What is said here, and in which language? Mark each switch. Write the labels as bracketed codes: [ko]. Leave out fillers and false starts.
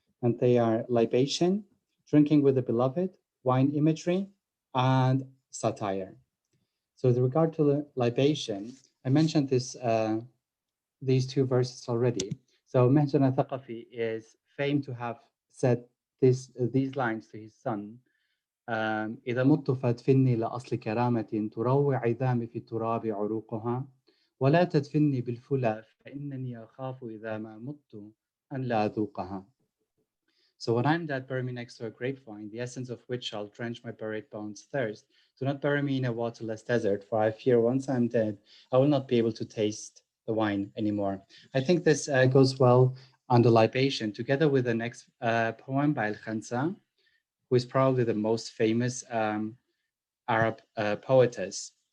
[en] And they are libation, drinking with the beloved, wine imagery, and satire. So with regard to the libation, I mentioned this, these two verses already. So Mihjan al-Thaqafi is famed to have said these lines to his son. [ar] إذا مت فادفني لأصل كرامة تروع عظامي في التراب عروقها ولا تدفني بالفلا فإنني أخاف إذا ما مت أن لا أذوقها. [en] So when I'm dead, bury me next to a grapevine, the essence of which shall drench my buried bones' thirst. Do not bury me in a waterless desert, for I fear once I'm dead, I will not be able to taste the wine anymore. I think this goes well on the libation, together with the next poem by al-Khansa, who is probably the most famous Arab poetess.